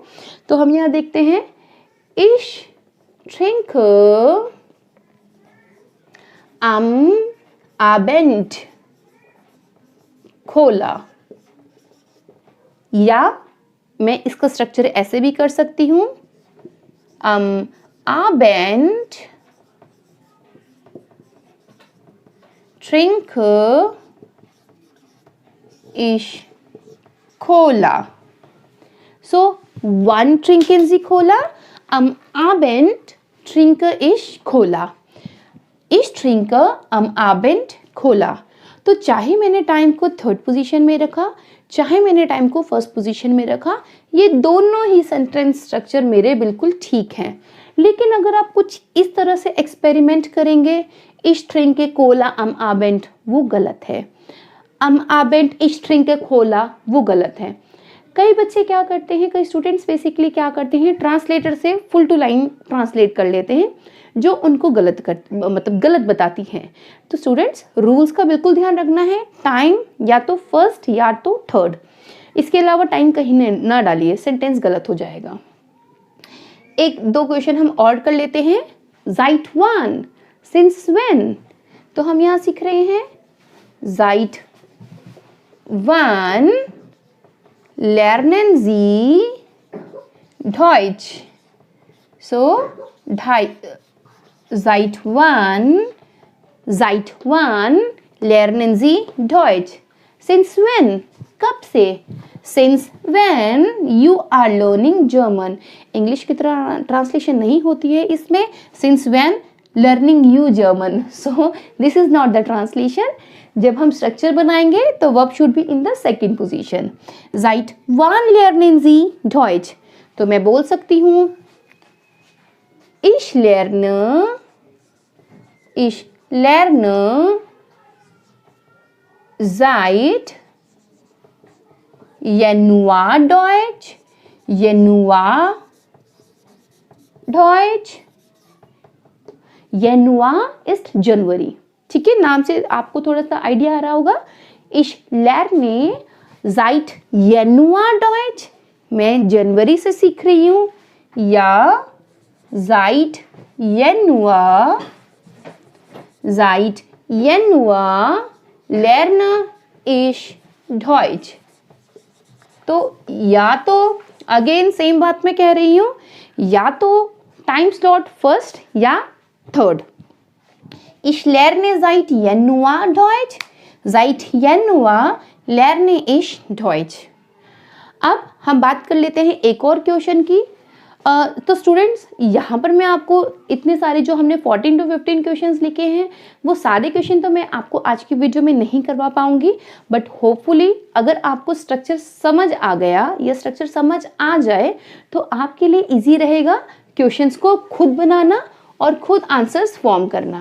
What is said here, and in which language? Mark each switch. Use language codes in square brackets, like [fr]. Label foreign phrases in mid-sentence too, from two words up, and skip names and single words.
[hi] तो हम यहाँ देखते हैं [de] Ich trinke am Abend Cola. [hi] या मैं इसका स्ट्रक्चर ऐसे भी कर सकती हूँ. [de] am Abend trinke ich Cola. So, wann trinken Sie Cola? Am Abend trinke ich Cola. Ich trinke am Abend Cola. [hi] तो चाहे मैंने टाइम को [en] third position [hi] में रखा, चाहे मैंने टाइम को [en] first position [hi] में रखा, ये दोनों ही [en] sentence structure [hi] मेरे बिल्कुल ठीक हैं. लेकिन अगर आप कुछ इस तरह से एक्सपेरिमेंट करेंगे, [de] Ich trinke Cola am Abend, [hi] वो गलत है. [de] am Abend ich trinke Cola, [hi] वो गलत है. कई बच्चे क्या करते हैं, कई स्टूडेंट्स बेसिकली क्या करते हैं, ट्रांसलेटर से [en] full two line [hi] ट्रांसलेट कर लेते हैं जो उनको गलत बताती हैं. तो [en] students rules [hi] का बिल्कुल ध्यान रखना है. टाइम या तो फर्स्ट या तो थर्ड, इसके अलावा टाइम कहीं ना डालिए, सेंटेंस गलत हो जाएगा. एक दो क्वेश्चन हम और कर लेते हैं. [de] Seit wann, [en] since when. [hi] तो हम यहाँ सीख रहे हैं [de] Seit wann lernen Sie Deutsch. So Seit wann lernen Sie Deutsch? [en] Since when? [hi] कब से? [en] Since when you are learning German. [hi] इंग्लिश की तरह ट्रांसलेशन नहीं होती है इसमें. [en] Since when learning you German. So this is not the translation. [hi] जब हम स्ट्रक्चर बनाएंगे तो [en] verb should be in the second position. [de] Seit wann lernen Sie Deutsch? [hi] तो मैं बोल सकती हूँ [de] Ich lerne seit Januar Deutsch. Januar ist जनवरी. [hi] ठीक है, नाम से आपको थोड़ा सा आइडिया आ रहा होगा. [de] Ich lerne seit Januar Deutsch. [hi] मैं जनवरी से सीख रही हूँ. [de] या seit Januar lerne ich Deutsch. [hi] तो या तो [en] again same [hi] बात मैं कह रही हूँ, या तो [en] time slot first [hi] या थर्ड. [de] Ich lerne seit Januar Deutsch. Seit Januar lerne ich Deutsch. [hi] अब हम बात कर लेते हैं एक और क्वेश्चन की। तो स्टूडेंट्स यहाँ पर मैं आपको इतने सारे जो हमने 14 to 15 क्वेश्चंस लिखे हैं वो सारे क्वेश्चन तो मैं आपको आज की वीडियो में नहीं करवा पाऊंगी, [en] but hopefully [hi] अगर आपको स्ट्रक्चर समझ आ गया या स्ट्रक्चर समझ आ जाए तो आपके लिए इजी रहेगा क्वेश्चंस को खुद बनाना और खुद आंसर्स फॉर्म करना।